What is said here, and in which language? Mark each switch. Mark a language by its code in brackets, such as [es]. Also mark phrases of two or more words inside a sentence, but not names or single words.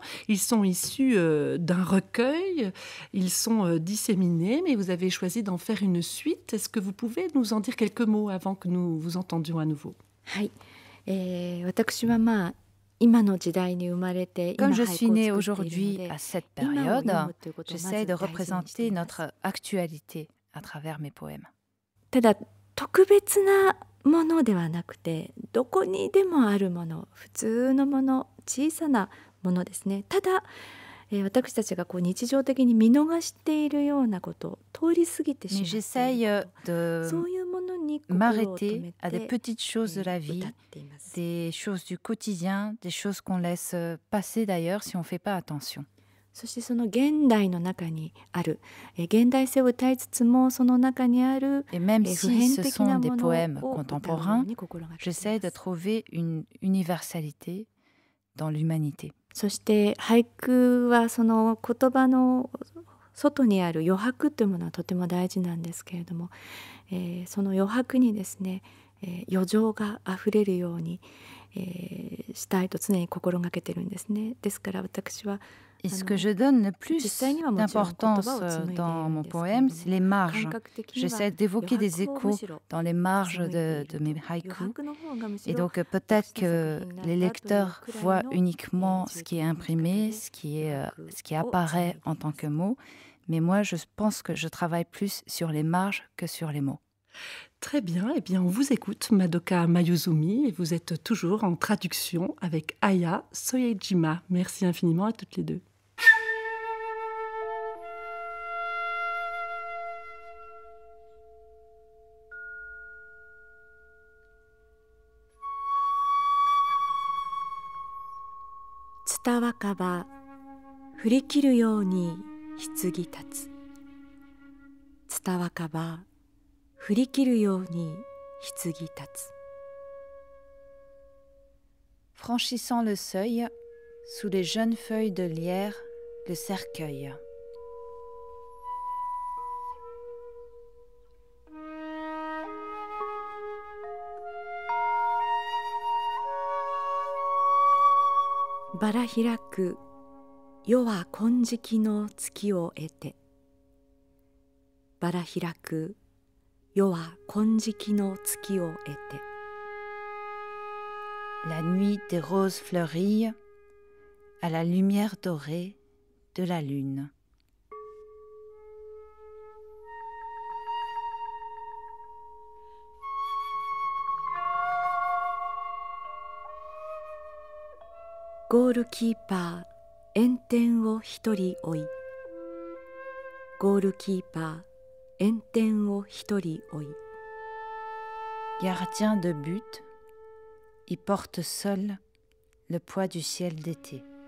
[fr] Ils sont issus d'un recueil, ils sont disséminés, mais vous avez choisi d'en faire une suite. Est-ce que vous pouvez nous en dire quelques mots avant que nous vous entendions à nouveau? Oui. Comme je suis née aujourd'hui à cette période, j'essaie de représenter notre actualité à travers mes poèmes. [ja] ただ特別なものではなくて、どこにでもあるもの、普通のもの、小さなものですね。ただ私たちがこう日常的に見逃しているようなことを通り過ぎてしまっていると、そういうものに心を止めて [fr] à des petites choses de la vie, des choses du quotidien, des choses qu'on laisse passer d'ailleurs si on ne fait pas attention. [ja] そしてその現代の中にある、現代性を歌いつつもその中にある [fr] Et même [ja] 普 [fr] si [ja] 遍 [fr] ce [ja] 的 [fr] sont [ja] な [fr] des [ja] ものを [fr] poèmes [ja] 歌うよう [fr] contemporains, [ja] に心がけてい [fr] j'essaie [ja] ま [fr] de [ja] す。 [fr] trouver une universalité dans l'humanité. [ja] そして俳句はその言葉の外にある余白というものはとても大事なんですけれども、その余白にですね、余情があふれるように、したいと常に心がけてるんですね。ですから私は [fr] Et ce que je donne le plus d'importance dans mon poème, c'est les marges. J'essaie d'évoquer des échos dans les marges de mes haïkus. Et donc peut-être que les lecteurs voient uniquement ce qui est imprimé, ce qui apparaît en tant que mot. Mais moi, je pense que je travaille plus sur les marges que sur les mots. Très bien, eh bien on vous écoute, Madoka Mayuzumi, et vous êtes toujours en traduction avec Aya Soyejima. Merci infiniment à toutes les deux. [ja] 蔦若葉、振り切るように柩発つ. 蔦若葉、振り切るように柩発つ. [fr] Franchissant le seuil, sous les jeunes feuilles de lierre, le cercueil. [ja] 薔薇ひらく、夜は金色の月を得て. 薔薇ひらく、夜は金色の月を得て. [fr] La nuit des roses fleuries, à la lumière dorée de la lune. [ja] Goalkeeper, 炎天を一人追い。Goalkeeper, 炎天を一人追い。 [fr] Gardien de but, il porte seul le poids du ciel d'été.